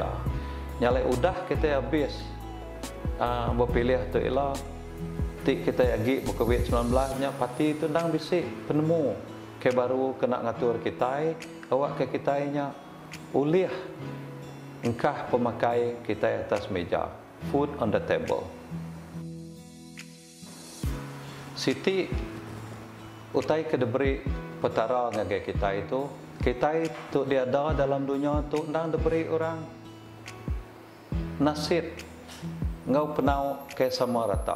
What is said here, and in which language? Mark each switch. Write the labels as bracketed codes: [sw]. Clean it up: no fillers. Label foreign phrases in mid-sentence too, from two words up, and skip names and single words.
[iba] Nyalai udah kita habis berpilih tu ialah kita lagi COVID-19 nya parti itu ndang bisik penemu ke baru kena ngatur kita awak ke kita nya uliah engkah pemakai kita atas meja [en] food on the table. [iba] Siti utai ke diberi petara ngagai kita itu dia ada dalam dunia tu ndang diberi orang nasib ngau penau ke sama rata.